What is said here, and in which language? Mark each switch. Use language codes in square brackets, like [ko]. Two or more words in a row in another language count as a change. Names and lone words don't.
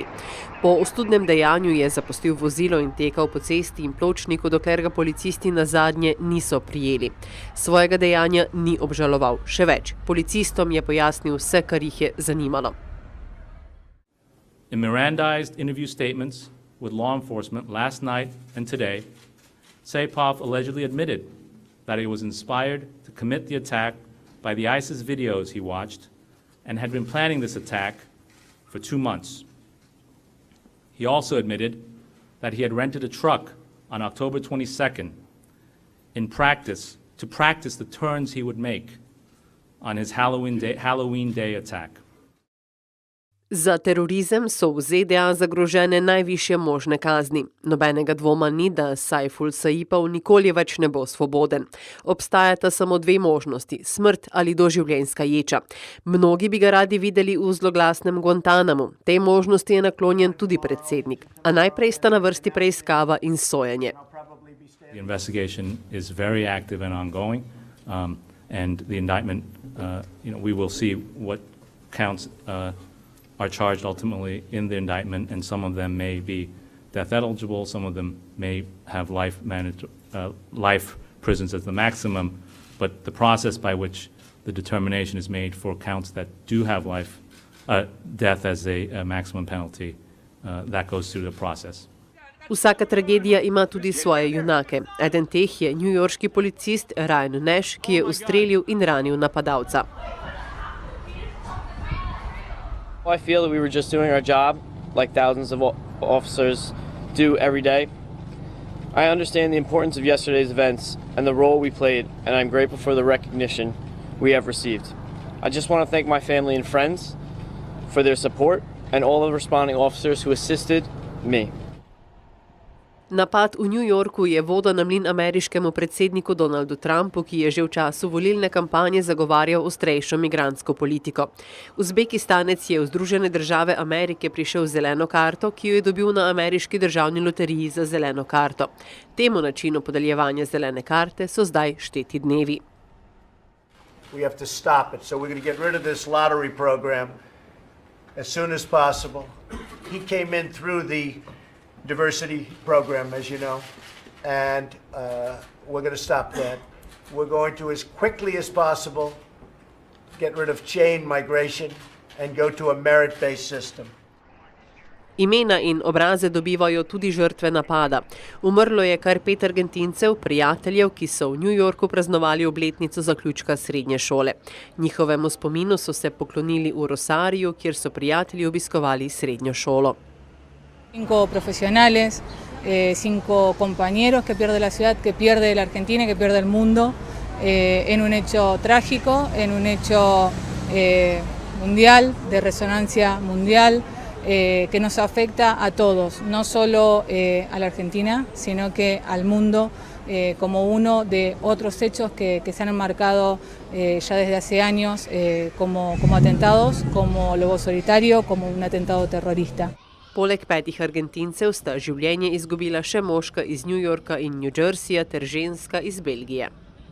[sl] Po ostudnem dejanju je zapustil vozilo in tekal po cesti in pločniku, dokler ga policisti nazadnje niso prijeli. Svojega dejanja ni obžaloval. Še več, policistom je pojasnil vse, kar jih je zanimalo. [en] In Mirandized interview statements with law enforcement last night and today, Saipov allegedly admitted that he was inspired to commit the attack by the ISIS videos he watched and had been planning this attack for 2 months. He also admitted that he had rented a truck on October 22nd to practice the turns he would make on his Halloween day attack. [sl] Za terorizem so v ZDA zagrožene najvišje možne kazni. Nobenega dvoma ni, da Sayfull Saipov nikoli več ne bo svoboden. Obstajata samo 2 možnosti, smrt ali doživljenjska ječa. Mnogi bi ga radi videli v zloglasnem Guantanamu. Tej možnosti je naklonjen tudi predsednik. A najprej sta na vrsti preiskava in sojenje. [en] The investigation is very active and ongoing, and the indictment, we will see what counts are charged ultimately in the indictment, and some of them may be death eligible, some of them may have life prisons as the maximum, but the process by which the determination is made for counts that do have death as a maximum penalty, that goes through the process. [sl] Vsaka tragedija ima tudi svoje junake. Eden teh je newyorški policist Nash, ki je ustrelil in ranil napadalca. [en] I feel that we were just doing our job like thousands of officers do every day. I understand the importance of yesterday's events and the role we played, and I'm grateful for the recognition we have received. I just want to thank my family and friends for their support and all the responding officers who assisted me. [sl] Napad v New Yorku je voda na mlin ameriškemu predsedniku Donaldu Trumpu, ki je že v času volilne kampanje zagovarjal ostrejšo migrantsko politiko. Uzbekistanec je v Združene države Amerike prišel z zeleno karto, ki jo je dobil na ameriški državni loteriji za zeleno karto. Temu načinu podeljevanja zelene karte so zdaj šteti dnevi. [en] We have to stop it, so we're going to get rid of this lottery program as soon as possible. He came in through the diversity program, as you know, and we're going to stop that. We're going to, as quickly as possible, get rid of chain migration and go to a merit-based system. [sl] Imena in obraze dobivajo tudi žrtve napada. Umrlo je kar 5 Argentincev, prijateljev, ki so v New Yorku praznovali obletnico zaključka srednje šole. Njihovemu spominu so se poklonili v Rosariju, kjer so prijatelji obiskovali srednjo šolo. [es] 5 profesionales, 5 compañeros que pierde la ciudad, que pierde la Argentina, que pierde el mundo, en un hecho trágico, en un hecho mundial, de resonancia mundial, que nos afecta a todos, no solo a la Argentina, sino que al mundo, como uno de otros hechos que se han enmarcado ya desde hace años como atentados, como lobo solitario, como un atentado terrorista. [sl] Poleg 5 Argentincev sta življenje izgubila še moška iz New Yorka in New Jerseyja ter ženska iz Belgije.